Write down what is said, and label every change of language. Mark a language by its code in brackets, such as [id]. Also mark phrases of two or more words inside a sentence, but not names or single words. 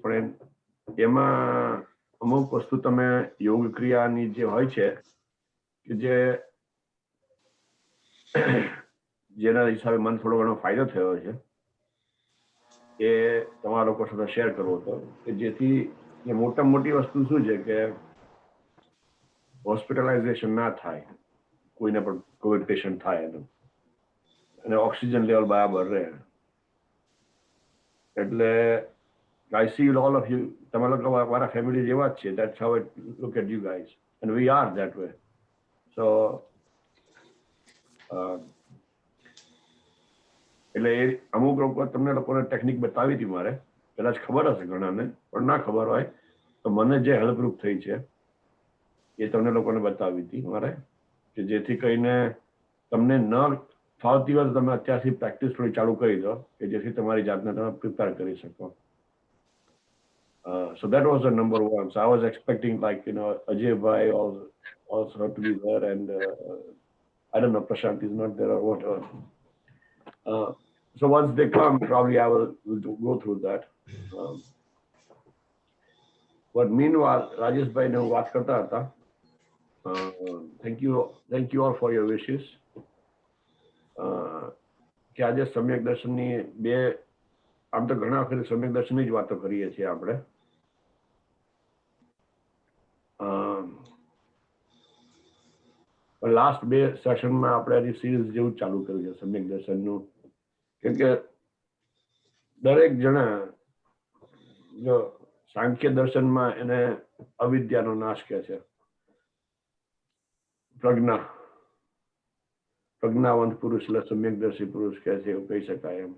[gu] પણ એમાં અમુક વસ્તુ તમે યોગ ક્રિયાની જે હોય છે કે જેના હિસાબે મને થોડો ઘણો ફાયદો થયો છે, એ તમારા લોકો સાથે શેર કરવો હતો કે જેથી મોટામાં મોટી વસ્તુ શું છે કે હોસ્પિટલાઇઝેશન ના થાય, કોઈને પણ [en] covid patient [gu] થાય એનું, અને [en] oxygen level [gu] બરાબર રહે. [en] એટલે I see all of you, [gu] તમે લોકો મારા ફેમિલી જેવા જ છે. [en] That's how I look at you guys and we are that way. [gu] So એટલે એ અમુક લોકો તમને લોકોને ટેકનિક બતાવી હતી મારે, કદાચ ખબર હશે ઘણાને, પણ ના ખબર હોય તો મને જે હેલ્પરૂપ થઈ છે એ તમને લોકોને બતાવી હતી મારે, કે જેથી કરીને તમને ન ફાવતી હોય તો તમે અત્યારથી પ્રેક્ટિસ થોડી ચાલુ કરી દો કે જેથી તમારી જાતને તમે પ્રિપેર કરી શકો. [en] So that was the number one. So I was expecting Ajay Bhai also to be there, and I don't know, Prashant is not there or whatever. So once they come, probably I will go through that. But meanwhile, [gu] Rajesh Bhai ne વાત કરતા હતા. [en] Thank you all for your wishes. [gu] કે આજે સમ્યક દર્શનની આમ તો ઘણા વખતે સમ્યક દર્શનની જ વાતો કરીએ છીએ આપણે. લાસ્ટ 2 સેશનમાં આપણે હજી સિરીઝ જેવું ચાલુ કર્યું છે સમ્યક દર્શનનું, કેમ કે દરેક જણા જો સાંખ્ય દર્શનમાં એને અવિદ્યાનો નાશ કહે છે, પ્રજ્ઞાવંત પુરુષ એટલે સમ્યકદર્શી પુરુષ કહે છે, એવું કહી શકાય એમ.